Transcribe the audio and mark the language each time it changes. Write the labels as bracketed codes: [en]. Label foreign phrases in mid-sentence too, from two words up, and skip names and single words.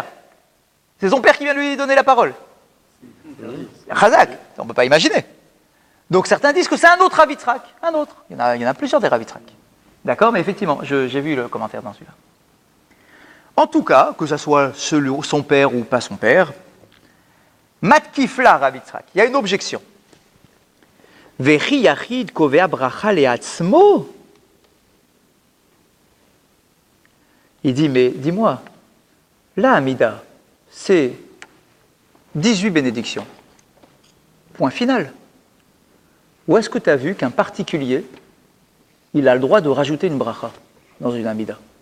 [fr] C'est son père qui vient lui donner la parole. Chazak, on ne peut pas imaginer. Donc certains disent que c'est un autre Rav Yitzhak. Un autre. Il y en a plusieurs des Rav Yitzhak. D'accord, mais effectivement, j'ai vu le commentaire dans celui-là. En tout cas, que ce soit son père ou pas son père, [arc] מתקיף לה רב יצחק, [fr] il y a une objection. [he] וכי יחיד קובע ברכה לעצמו. [fr] Il dit, mais dis-moi, la Hamida, c'est 18 bénédictions. Point final. Où est-ce que tu as vu qu'un particulier, il a le droit de rajouter une bracha dans une Hamida?